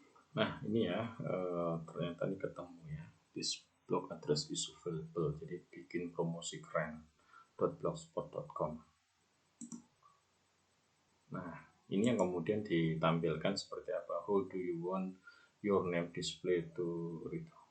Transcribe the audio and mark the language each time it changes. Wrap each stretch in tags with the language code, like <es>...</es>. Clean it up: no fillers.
<id>Nah ini ya, ternyata ini ketemu ya.</id> <en>This blog address is available.</en> <id>Jadi bikin promosi keren .blogspot.com. Nah ini yang kemudian ditampilkan seperti apa.</id> <en>How do you want your name display to read?</en>